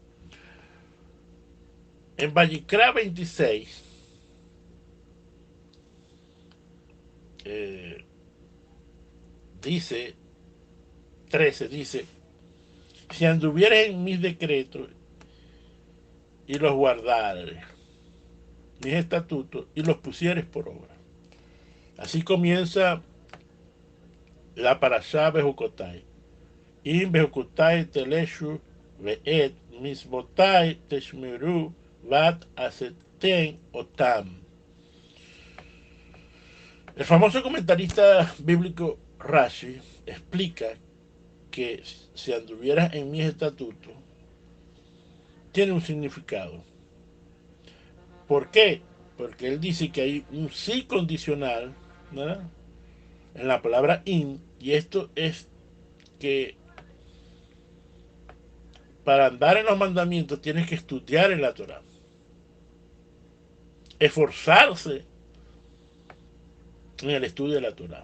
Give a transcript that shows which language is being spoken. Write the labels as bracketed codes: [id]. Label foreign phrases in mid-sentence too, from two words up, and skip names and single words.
[es] En Vallicra 26, eh, dice, 13, dice, si anduvieres en mis decretos y los guardares, mis estatutos, y los pusieres por obra. Así comienza la parashá Bejucotai. [he] אם בחקתי תלכו ואת מצותי תשמרו ועשיתם אתם. [es] El famoso comentarista bíblico Rashi explica que si anduvieras en mis estatutos, tiene un significado. ¿Por qué? Porque él dice que hay un sí condicional, ¿verdad?, en la palabra in, y esto es que para andar en los mandamientos tienes que estudiar en la Torah, esforzarse en el estudio de la Torah.